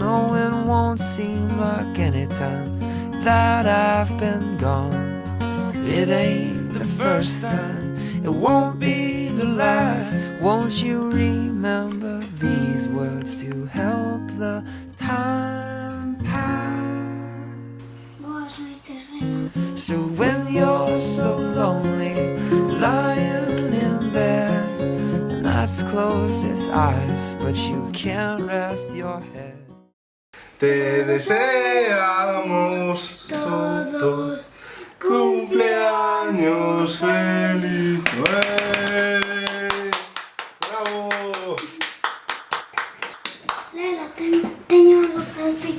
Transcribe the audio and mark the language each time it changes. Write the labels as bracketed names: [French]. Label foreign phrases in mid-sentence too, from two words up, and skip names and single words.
[English] No, it won't seem like any time that I've been gone. It ain't the first time, it won't be the last. Won't you remember these words to help the time pass? [Galician] Boas noites, Rena. [English] So when you're so lonely, lying in bed, the night's closed its eyes, but you can't rest your head. [Spanish] Te deseamos todos cumpleaños feliz. ¡Bravo! [Galician] Lela, teño algo para ti.